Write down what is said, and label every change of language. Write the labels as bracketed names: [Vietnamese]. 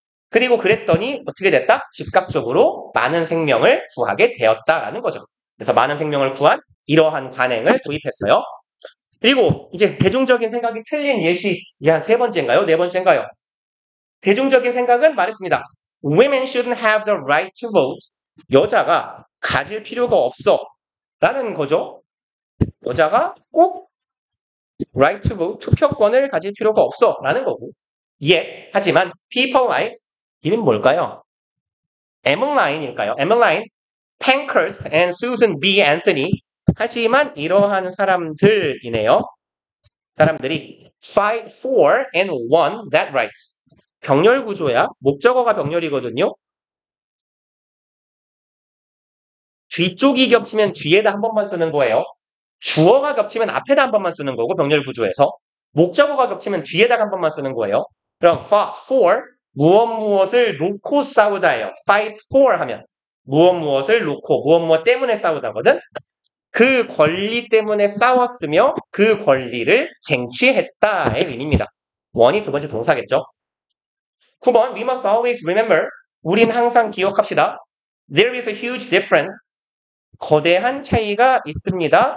[Korean] 그리고 그랬더니 어떻게 됐다? 즉각적으로 많은 생명을 구하게 되었다라는 거죠. 그래서 많은 생명을 구한 이러한 관행을 도입했어요. 그리고 이제 대중적인 생각이 틀린 예시 이제 한 세 번째인가요? 네 번째인가요? 대중적인 생각은 말했습니다. [English] Women shouldn't have the right to vote. [Korean] 여자가 가질 필요가 없어. 라는 거죠. 여자가 꼭 [English] right to vote, [Korean] 투표권을 가질 필요가 없어. 라는 거고. 하지만 [English] people like [Korean] 이는 뭘까요? Emmeline일까요? [English] Emmeline, Pankhurst and Susan B. Anthony. [Korean] 하지만 이러한 사람들이네요. 사람들이 [English] fight for and won that right. [Korean] 병렬 구조야. 목적어가 병렬이거든요. 뒤쪽이 겹치면 뒤에다 한 번만 쓰는 거예요. 주어가 겹치면 앞에다 한 번만 쓰는 거고 병렬 구조에서 목적어가 겹치면 뒤에다 한 번만 쓰는 거예요. 그럼 [English] fought for [Korean] 무엇을 놓고 싸우다예요. [English] fight for [Korean] 하면 무엇을 놓고 무엇 때문에 싸우다거든. 그 권리 때문에 싸웠으며 그 권리를 쟁취했다의 의미입니다. 원이 두 번째 동사겠죠. [English] 9번 We must always remember [Korean] 우린 항상 기억합시다. [English] There is a huge difference [Korean] 거대한 차이가 있습니다.